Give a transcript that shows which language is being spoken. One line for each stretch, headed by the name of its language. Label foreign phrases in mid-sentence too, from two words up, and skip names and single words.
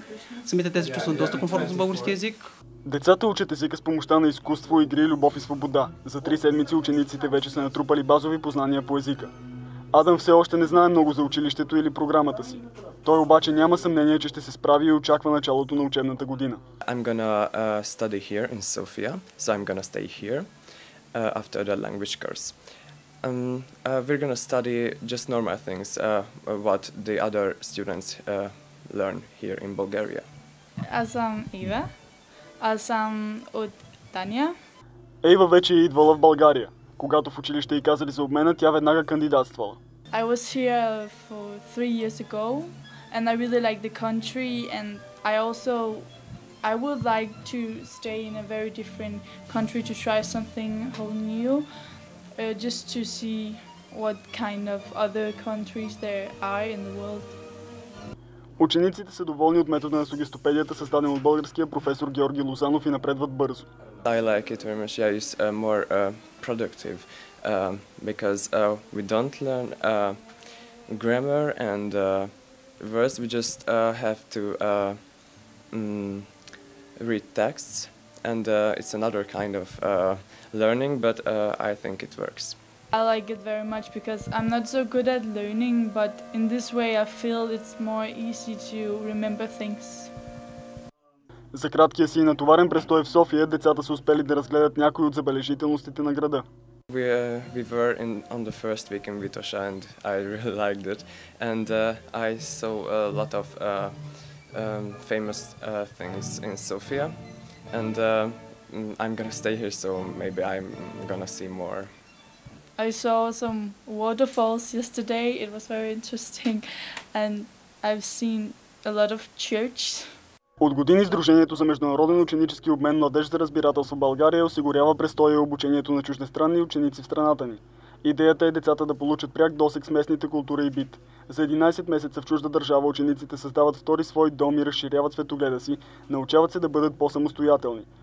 Bulgarian: Самите те се чувстват доста комфортно с български език. Децата учат езика с помощта на изкуство, игри, любов и свобода. За 3 седмици учениците вече са натрупали базови познания по езика. Адам все още не знае много за училището или програмата си. Той обаче няма съмнение, че ще се справи и очаква началото на учебната година.
English: I'm gonna study here in Sofia, so I'm gonna stay here after the language course. We're gonna study just normal things, what the other students learn here in Bulgaria.
Bulgarian: Аз съм Ива. Аз съм от Дания. Ейва вече е идвала в България. Когато в училище й казали за обмена, тя веднага кандидатствала.
English: I was here for 3 years ago and I really like the country and I would like to stay in a very different country to try something whole new, just to see what kind of other countries there are in the world.
Bulgarian: Учениците са доволни от метода на сугестопедията, създаден от българския професор Георги Лозанов и напредват бързо.
English: I like it very much. Yeah, it's more productive because we don't learn grammar and words. We just have to read texts, and it's another kind of learning, but I think it works. I like it very much because I'm not so good at learning, but in this way I feel it's more easy to remember things.
Bulgarian: За краткия си и натоварен престой в София, децата са успели да разгледат някои от забележителностите на града.
English: We were on the first week in Vitosha and I really liked it. And I saw a lot of famous things in Sofia. And I'm gonna stay here, so maybe I'm gonna see more. I saw some waterfalls yesterday. It was very interesting. And I've seen a lot of churches.
Bulgarian: От години Сдружението за международен ученически обмен Младеж за разбирателство в България осигурява престоя и обучението на чуждестранни ученици в страната ни. Идеята е децата да получат пряк досег с местните култура и бит. За 11 месеца в чужда държава учениците създават втори свой дом и разширяват светогледа си, научават се да бъдат по-самостоятелни.